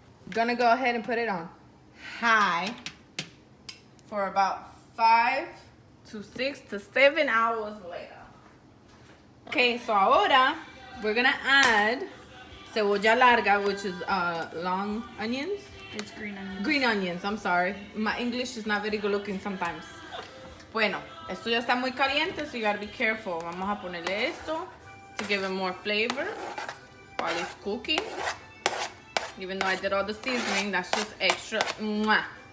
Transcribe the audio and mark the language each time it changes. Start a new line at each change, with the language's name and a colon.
English: Gonna go ahead and put it on high for about 5 to 6 to 7 hours later. Okay, so ahora we're gonna add cebolla larga, which is long onions. It's green onions. Green onions, I'm sorry. My English is not very good looking sometimes.
Spanish: Bueno, esto ya está muy caliente,
English: so you gotta be careful.
Spanish: Vamos a ponerle esto
English: to give it more flavor while it's cooking. Even though I did all the seasoning, that's just extra. Mwah.